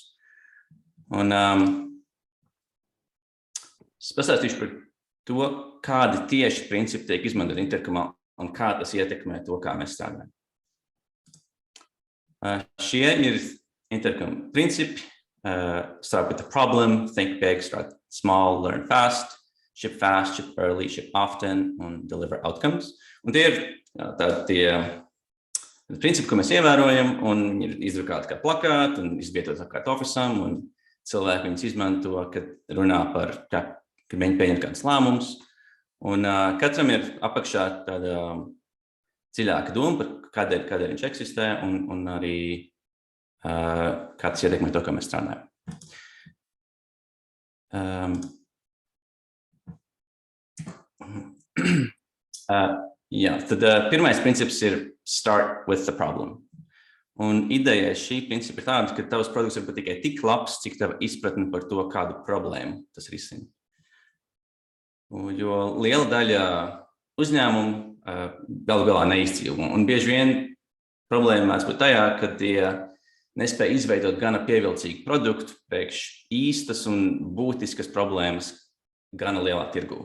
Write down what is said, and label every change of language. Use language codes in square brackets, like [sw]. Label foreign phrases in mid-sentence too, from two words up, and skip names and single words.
[lv] Un es pastāstīšu par to, kādi tieši principi tiek izmantot Intercomā un kā tas ietekmē to, kā mēs strādājam. Šie ir Intercom principi. [en] Start with the problem, think big, start small, learn fast, ship early, ship often, un deliver outcomes. [lv] Un tie ir tie principi, ko mēs ievērojam, un viņi ir izdrukāti kā plakāti un izvietot kā ofisam, un cilvēki viņus izmanto, kad runā par, kad viņi pieņem kādus lēmumus. Un katram ir apakšā tāda dziļāka doma par kādēļ viņš eksistē un arī kā tas ietekmē to, kā mēs strādājam. Tad pirmais princips ir [en] start with the problem. [lv] Un ideja šī principa ir tāda, ka tavs produkts ir tikai tik labs, cik tava izpratne par to, kādu problēmu tas risina. Jo liela daļa uzņēmumu galu galā neizcīl. Un bieži vien problēma mēdz būt tajā, ka tie nespēja izveidot gana pievilcīgu produktu priekš īstas un būtiskas problēmas gana lielā tirgū.